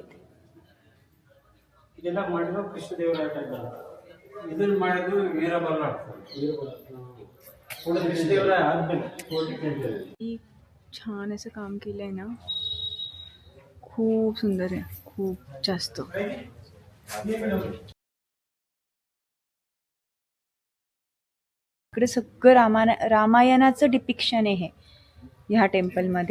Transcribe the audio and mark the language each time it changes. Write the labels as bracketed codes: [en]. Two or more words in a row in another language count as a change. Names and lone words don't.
[kn] ಇದೆಲ್ಲ ಮಾಡಿದ್ರು ಕೃಷ್ಣದೇವರಾಯ ಇದನ್ನ ಮಾಡಿದ್ರು ವೀರಬಲ್ಲ ಕೃಷ್ಣದೇವರಾಯ ಆದ್ಮೇಲೆ [mr] छान असं काम केलंय ना, खूप सुंदर आहे, खूप जास्त. इकडे सगळं रामायणाचं डिपिक्शन आहे ह्या टेम्पलमध्ये.